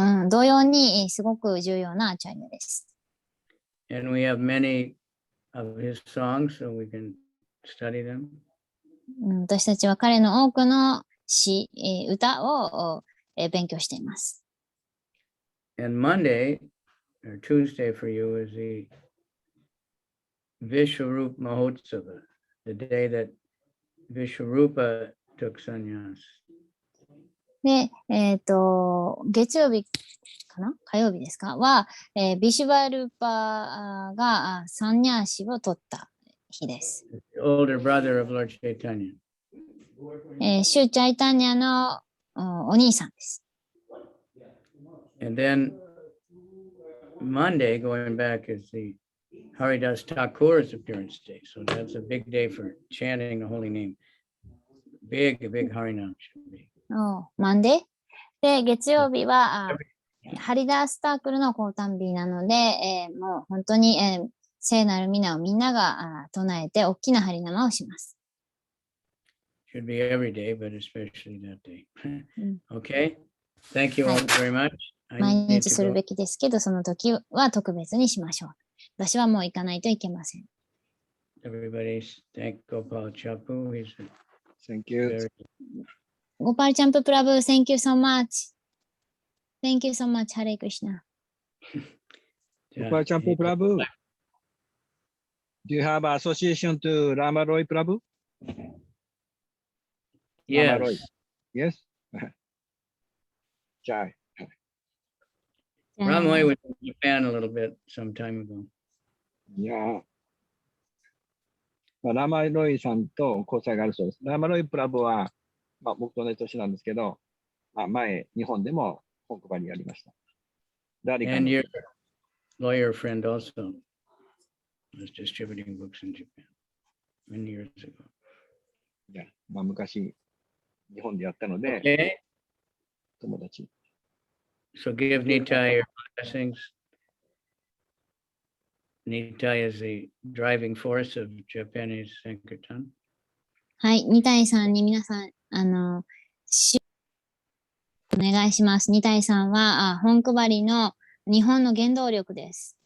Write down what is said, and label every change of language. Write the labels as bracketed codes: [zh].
[ja] 同様にすごく重要なアチャリアです。 [en] And we have many of his songs, so we can study them. [ja] 私たちは彼の多くの詩、歌を勉強しています。 [en] And Monday, or Tuesday for you, is the Vishwarupa Mahotsava, the day that Vishwarupa took sannyas. [ja] で、月曜日かな火曜日ですかは、ビシュバルーパがサンニャーシを取った日です。 [en] The older brother of Lord Chaitanya. [ja] シュチャイタニャのお兄さんです。 [en] And then Monday, going back, is the Haridas Thakur's appearance day. So that's a big day for chanting the holy name. Big Harinam should be. [ja] マンデーで、月曜日はハリダースタークルの降誕日なので、もう本当に、聖なる皆をみんなが唱えて大きなハリナマをします。 [en] Should be every day, but especially that day. Okay. Thank you all very much. [ja] 毎日するべきですけど、その時は特別にしましょう。私はもう行かないといけません。 [en] Everybody thank Gopal Chapu. He's Thank you. ゴパルチャンププラブ、Thank you so much. Thank you so much. ハレイクリシナ。 Gopal Champu Prabhu. Do you have association to Rama Roy Prabhu? Yes. Rama Roy. Yes? Jai. Ramoy was in Japan a little bit some time ago. いやー。 [ja] ラマロイさんと交際があるそうです。ラマロイプラブは、僕と同じ年なんですけど、前、日本でも本配りやりました。 [en] And your lawyer friend also was distributing books in Japan many years ago. [ja] いや、昔、日本でやったので、 [en] Okay. [ja] 友達。 [en] So give Nitai your blessings. Nitai is the driving force of Japanese Sankirtan. [ja] はい、ニタイさんに皆さん、お願いします。ニタイさんは本配りの日本の原動力です。